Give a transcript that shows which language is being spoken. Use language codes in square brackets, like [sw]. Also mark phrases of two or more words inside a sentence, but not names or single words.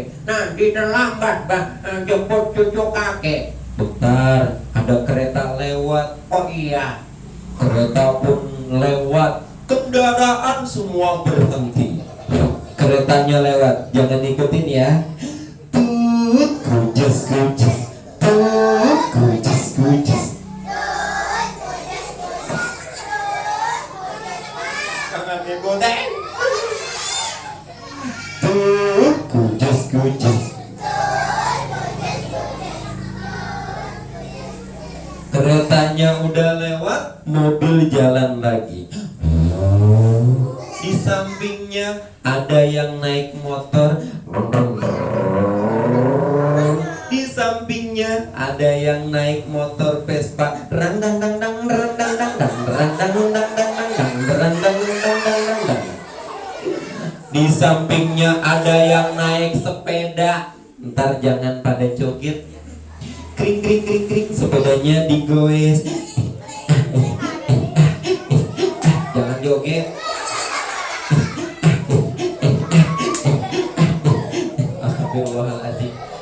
[id] Nanti terlambat jemput cucu kakek. Bentar, ada kereta lewat. Oh iya. Kereta pun lewat. Kendaraan semua berhenti. Keretanya lewat, jangan ikutin ya. Tut, kujas, kujas. Tut, kujas, kujas. Jangan ikutin. Tut, kujas, kujas. Keretanya udah lewat, mobil jalan lagi. Di sampingnya ada yang naik motor. Di sampingnya ada yang naik motor Vespa. Randang dang dang randang dang dang randang dang dang dang dang randang dang dang dang dang. Di sampingnya ada yang naik sepeda. Ntar jangan pada joget. Kring kring kring kring, sepedanya digoes. Jangan joget. Astagfirullahaladzim.